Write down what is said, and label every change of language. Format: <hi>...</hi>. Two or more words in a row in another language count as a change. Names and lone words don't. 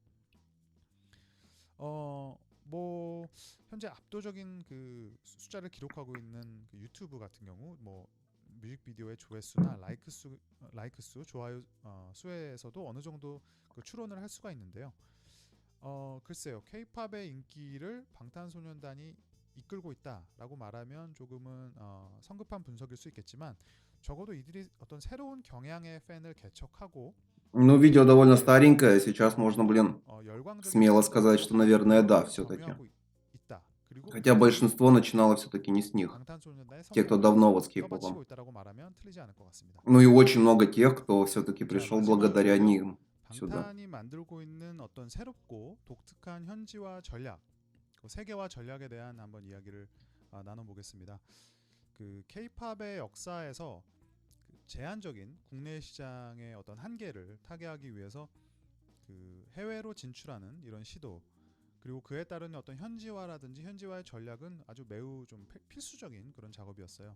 <ko>뭐 현재 압도적인 그 숫자를 기록하고 있는 그 유튜브 같은 경우, 뭐 뮤직비디오의 조회수나 라이크 수, 좋아요 수에서도 어느 정도 그 추론을 할 수가 있는데요. 글쎄요, K-팝의 인기를 방탄소년단이 이끌고 있다라고 말하면 조금은 성급한 분석일 수 있겠지만, 적어도 이들이 어떤 새로운 경향의 팬을 개척하고</ko> <ru>Ну,</ru> <ko>또</ko> <ru>видео довольно</ru> <ko>새롭게</ko> <ru>старенькое, сейчас можно, блин,</ru> <ko>열광적인</ko> <ru>смело сказать,</ru> <ko>팬덤으로</ko> <ru>что, наверное, да,</ru> <ko>바뀌도록</ko> <ru>все-таки.</ru> <ko>점유하고 있다. 그리고</ko> <ru>Хотя</ru> <ko>이것이</ko> <ru>большинство начинало все-таки не с них.</ru> <ko>방탄소년단의</ko> <ru>Те, кто</ru> <ko>성공을</ko> <ru>давно вот с</ru> <ko>떠받치고</ko> <ru>кей-попом.</ru> <ko>있다라고 말하면 틀리지 않을 것 같습니다.</ko> <ru>Ну и очень много тех, кто все-таки</ru> <ko>자,</ko> <ru>пришел благодаря</ru> <ko>마지막으로요.</ko> <ru>ним сюда.</ru> <ko>방탄이 만들고 있는 어떤 새롭고 독특한 현지화 전략, 세계화 전략에 대한 한번 이야기를 나눠보겠습니다. 그 K-팝의 역사에서 그 제한적인 국내 시장의 어떤 한계를 타개하기 위해서 그 해외로 진출하는 이런 시도, 그리고 그에 따른 어떤 현지화라든지 현지화의 전략은 아주 매우 좀 필수적인 그런 작업이었어요.</ko>